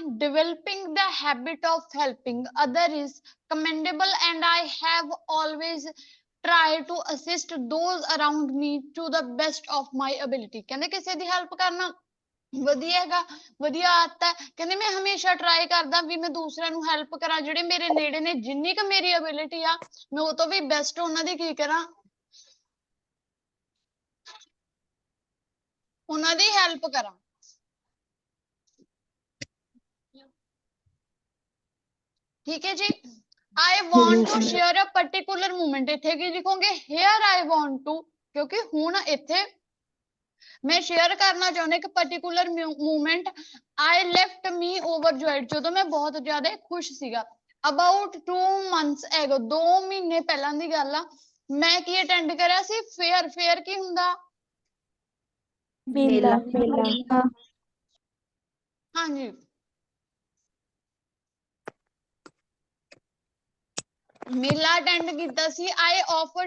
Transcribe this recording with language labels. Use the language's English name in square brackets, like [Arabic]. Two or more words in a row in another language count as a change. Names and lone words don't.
[English] ਡਿਵੈਲਪਿੰਗ the habit of helping other is commendable and I have always try to assist those around me to the best of my ability। [Punjabi] ਕਹਿੰਦੇ ਕਿਸੇ ਦੀ ਹੈਲਪ ਕਰਨਾ ਵਧੀਆ ਹੈਗਾ, ਵਧੀਆ ਆਦਤ ਹੈ। ਕਹਿੰਦੇ ਮੈਂ ਹਮੇਸ਼ਾ ਟਰਾਈ ਕਰਦਾ ਵੀ ਮੈਂ ਦੂਸਰਿਆਂ ਨੂੰ ਹੈਲਪ ਕਰਾਂ, ਜਿਹੜੇ ਮੇਰੇ ਨੇੜੇ ਨੇ, ਜਿੰਨੀ ਕੁ ਮੇਰੀ ਅਬਿਲਿਟੀ ਆ ਮੈਂ ਉਹ ਤੋਂ ਵੀ ਬੈਸਟ ਉਹਨਾਂ ਦੀ ਕੀ ਕਰਾਂ, ਉਹਨਾਂ ਦੀ ਹੈਲਪ ਕਰਾਂ। ਠੀਕ ਹੈ ਜੀ। [English] I want to share a particular moment। [Punjabi] ਇੱਥੇ ਕੀ ਲਿਖੋਗੇ? [English] Here I want to, [Punjabi] ਕਿਉਂਕਿ ਹੁਣ ਇੱਥੇ ਮੈਂ ਸ਼ੇਅਰ ਕਰਨਾ ਚਾਹੁੰਦਾ ਇੱਕ [English] particular moment। I left me overjoyed, [Punjabi] ਜਦੋਂ ਮੈਂ ਬਹੁਤ ਜ਼ਿਆਦਾ ਖੁਸ਼ ਸੀਗਾ। [English] About 2 months ago, [Punjabi] 2 ਮਹੀਨੇ ਪਹਿਲਾਂ ਦੀ ਗੱਲ ਆ। ਮੈਂ ਕੀ ਅਟੈਂਡ ਕਰਿਆ ਸੀ? ਫੇਅਰ। ਫੇਅਰ ਕੀ ਹੁੰਦਾ? ਮੇਲਾ। ਹਾਂਜੀ, ਮੇਲਾ ਅਟੈਂਡ ਕੀਤਾ ਸੀ। [English] I offered.